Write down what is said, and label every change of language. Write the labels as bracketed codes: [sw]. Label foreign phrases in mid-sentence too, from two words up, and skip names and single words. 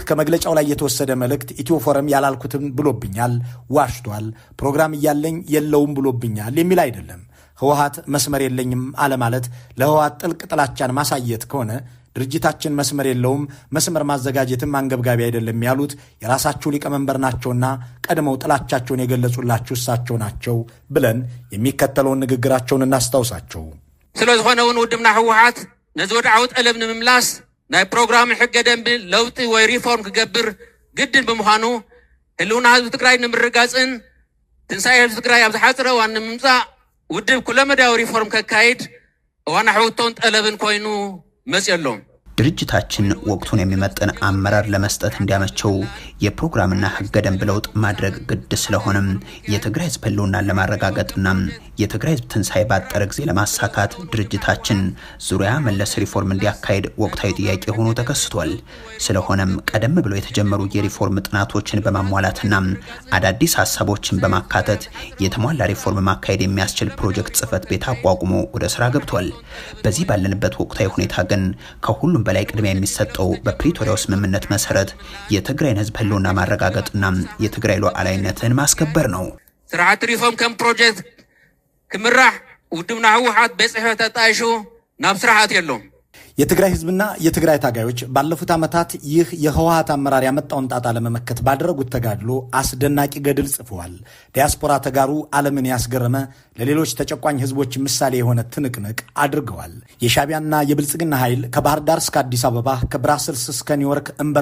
[am] ከመግለጫው ላይ የተወሰደ መልእክት ኢትዮፎረም ያላልኩትም ብሎብኛል፣ ዋሽቷል፣ ፕሮግራም እያለኝ የለውም ብሎብኛል የሚል አይደለም። ህወሓት መስመር የለኝም አለማለት ለህወሓት ጥልቅ ጥላቻን ማሳየት ከሆነ ድርጅታችን መስመር የለውም፣ መስመር ማዘጋጀትም አንገብጋቢ አይደለም ያሉት የራሳቸው ሊቀመንበር ናቸውና ቀድመው ጥላቻቸውን የገለጹላችሁ እሳቸው ናቸው ብለን የሚከተለውን ንግግራቸውን እናስታውሳቸው። [ti] ስለዝኾነውን ውድምና ህወሓት ነዚ ወድዓዊ ጠለብ ንምምላስ ናይ ፕሮግራም ሕገ ደንቢ ለውጢ ወይ ሪፎርም ክገብር ግድን ብምዃኑ ህልውና ህዝቢ ትግራይ ንምርጋፅን ትንሳኤ ህዝቢ ትግራይ ኣብ ዝሓፅረ እዋን ንምምፃእ ውድብ ኩለ መዳዊ ሪፎርም ከካይድ ዋና ሕውቶን ጠለብን ኮይኑ መጽየሎም [am] ድርጅታችን ወቅቱን የሚመጥን አመራር ለመስጠት እንዲያመቸው የፕሮግራምና ህገ ደንብ ለውጥ ማድረግ ግድ ስለሆነም የትግራይ ህዝብ ህልውናን ለማረጋገጥና የትግራይ ህዝብ ትንሳኤ ባጠረ ጊዜ ለማሳካት ድርጅታችን ዙሪያ መለስ ሪፎርም እንዲያካሄድ ወቅታዊ ጥያቄ ሆኖ ተከስቷል። ስለሆነም ቀደም ብሎ የተጀመሩ የሪፎርም ጥናቶችን በማሟላትና አዳዲስ ሀሳቦችን በማካተት የተሟላ ሪፎርም ማካሄድ የሚያስችል ፕሮጀክት ጽህፈት ቤት አቋቁሞ ወደ ስራ ገብቷል። በዚህ ባለንበት ወቅታዊ ሁኔታ ግን ከሁሉም በላይ ቅድሚያ የሚሰጠው በፕሪቶሪያው ስምምነት መሰረት የትግራይን ህዝብ ህልውና ማረጋገጥና የትግራይ ሉዓላዊነትን ማስከበር ነው። [ti] ስርዓት ሪፎርም ከም ፕሮጀክት ክምራሕ ውድብና ህወሓት በጽሕፈት ተጣይሹ ናብ ስርዓት የለውም። [am] የትግራይ ህዝብና የትግራይ ታጋዮች ባለፉት ዓመታት ይህ የህወሓት አመራር ያመጣውን ጣጣ ለመመከት ባደረጉት ተጋድሎ አስደናቂ ገድል ጽፈዋል። ዲያስፖራ ተጋሩ ዓለምን ያስገረመ ለሌሎች ተጨቋኝ ህዝቦች ምሳሌ የሆነ ትንቅንቅ አድርገዋል። የሻቢያና የብልጽግና ኃይል ከባህር ዳር እስከ አዲስ አበባ ከብራስልስ እስከ ኒውዮርክ እንበር